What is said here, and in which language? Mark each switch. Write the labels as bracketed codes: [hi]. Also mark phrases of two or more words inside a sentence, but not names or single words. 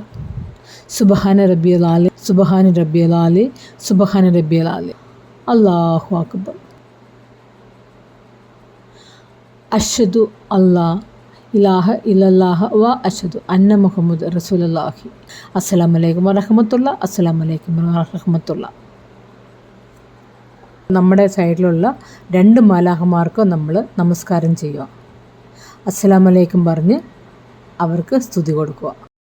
[ar] سبحان ربي علي، سبحان ربي علي، سبحان ربي علي. الله أكبر. أشهد ألا إله إلا الله وأشهد أن محمد رسول الله. السلام عليكم ورحمة الله. السلام عليكم ورحمة الله. [ml] നമ്മുടെ സൈഡിലുള്ള 2 മാലാഖമാർക്കും നമ്മൾ നമസ്കാരം ചെയ്യുക. [ar] السلام عليكم [ml] പറഞ്ഞ് അവർക്ക് സ്തുതി കൊടുക്കുക.